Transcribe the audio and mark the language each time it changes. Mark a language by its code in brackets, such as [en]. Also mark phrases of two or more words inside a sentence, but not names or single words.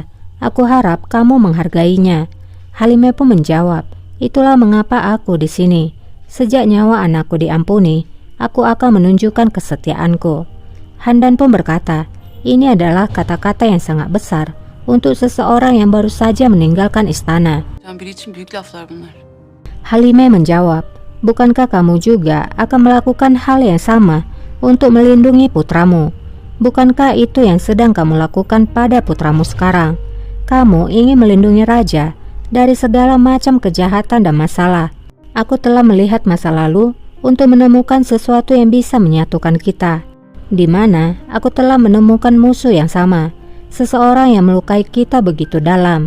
[id] Aku harap kamu menghargainya. Halime pun menjawab, itulah mengapa aku di sini. Sejak nyawa anakku diampuni, aku akan menunjukkan kesetiaanku. Handan pun berkata, ini adalah kata-kata yang sangat besar untuk seseorang yang baru saja meninggalkan istana. [tr] Biri için büyük laflar bunlar. [id] Halime menjawab, bukankah kamu juga akan melakukan hal yang sama untuk melindungi putramu? Bukankah itu yang sedang kamu lakukan pada putramu sekarang? Kamu ingin melindungi raja dari segala macam kejahatan dan masalah. Aku telah melihat masa lalu untuk menemukan sesuatu yang bisa menyatukan kita, di mana aku telah menemukan musuh yang sama, seseorang yang melukai kita begitu dalam.